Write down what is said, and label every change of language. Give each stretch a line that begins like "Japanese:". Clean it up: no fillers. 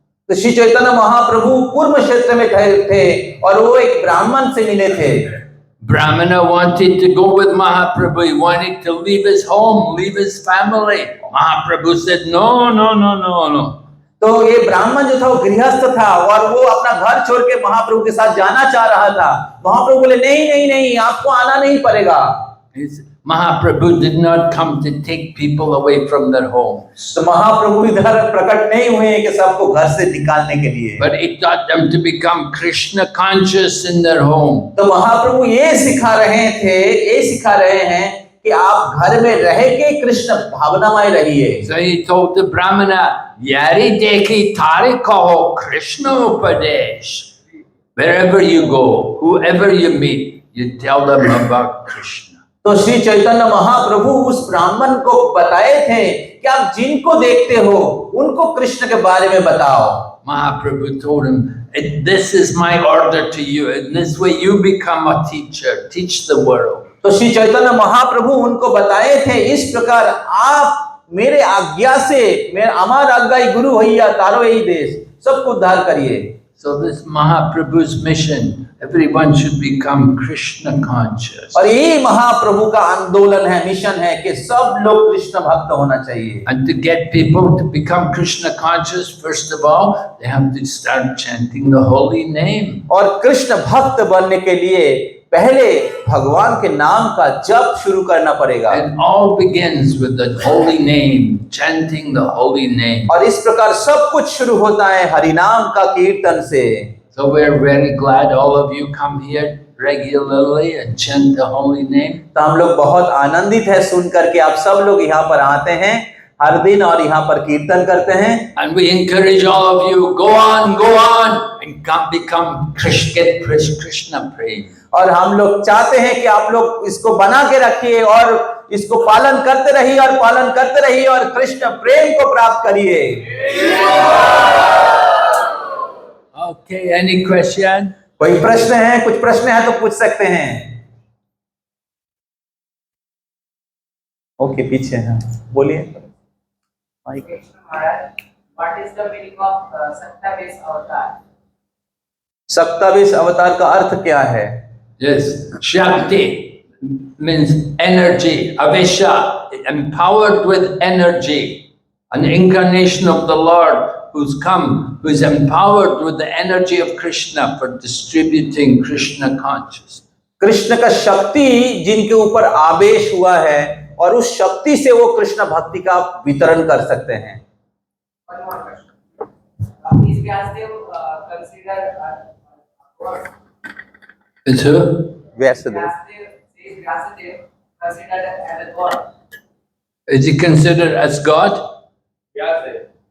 Hindi: तो श्री चैतन्य महाप्रभु कुर्म क्षेत्र में थे और वो एक ब्राह्मण से मिले थे।
English: Brahmana wanted to go with Mahaprabhu. He wanted to leave his home, leave his family. Mahaprabhu said, no, no, no, no, no.
Hindi: तो ये ब्राह्मण जो था वो गृहस्थ था और वो अपना घर छोड़ के महाप्रभु के साथ जाना चाह रहा था। महाप्रभु बोले नहीं नहीं नहीं, आपको आना नहीं पड़ेगा।
English: Mahaprabhu did not come to take people away from their homes.
Hindi: तो महाप्रभु इधर प्रकट नहीं हुए कि सबको घर से निकालने के लिए,
English: but he taught them to become Krishna conscious in their home.
Hindi: तो महाप्रभु ये सिखा रहे हैं कि आप घर में रह के कृष्ण भावनामय रहिए।
English: So he told the Brahmana,
Bangla: Yari dekhi tare kaho Krishna upadesh.
English: Wherever you go, whoever you meet, you tell them about Krishna.
Hindi: तो श्री चैतन्य महाप्रभु उस ब्राह्मण को बताए थे कि आप जिनको देखते हो उनको कृष्ण के बारे में बताओ।
English: Mahaprabhu told him, this is my order to you. In this way you become a teacher. Teach the world.
Hindi: तो श्री चैतन्य महाप्रभु उनको बताए थे, इस प्रकार आप मेरे आज्ञा से, मेरे
Bangla: अमर आज्ञा गुरु होइया तारो यही देश,
Hindi: सबको उद्धार करिए।
English: So this Mahaprabhu's mission, everyone should become Krishna conscious.
Hindi: और ये महाप्रभु का आंदोलन है, मिशन है कि सब लोग कृष्ण भक्त होना चाहिए।
English: And to get people to become Krishna conscious, first of all, they have to start chanting the holy name.
Hindi: और कृष्ण भक्त बनने के लिए पहले भगवान के नाम का जप शुरू करना पड़ेगा।
English: It all begins with the holy name, chanting the holy name.
Hindi: और इस प्रकार सब कुछ शुरू होता है हरि नाम का कीर्तन से।
English: So we're very glad all of you come here regularly and chant the holy name.
Hindi: तो हम लोग बहुत आनंदित है सुनकर के आप सब लोग यहाँ पर आते हैं हर दिन और यहाँ पर कीर्तन करते हैं।
English: And we encourage all of you, go on and come become Krishna prema.
Hindi: और हम लोग चाहते हैं कि आप लोग इसको बना के रखिए और इसको पालन करते रहिए और कृष्ण प्रेम को प्राप्त करिए।
English: Okay, any question?
Hindi: कोई प्रश्न है? कुछ प्रश्न है तो पूछ सकते हैं। ओके, पीछे हैं, बोलिए।
English: What is the meaning of Saptavis avatar?
Hindi: सप्ताविश अवतार का अर्थ क्या है?
English: Yes, Shakti means energy, Avesha, empowered with energy, an incarnation of the Lord who's come, who's empowered with the energy of Krishna for distributing Krishna consciousness.
Hindi: Krishna का शक्ति जिनके ऊपर आवेश हुआ है और उस शक्ति से वो कृष्ण भक्ति का वितरण कर सकते हैं।
English: One more question. Is Vyasdev considered God? It's who?
Hindi: Vyasdev
English: Is Vyasadev considered as a God? Is he considered as God? Vyasadev.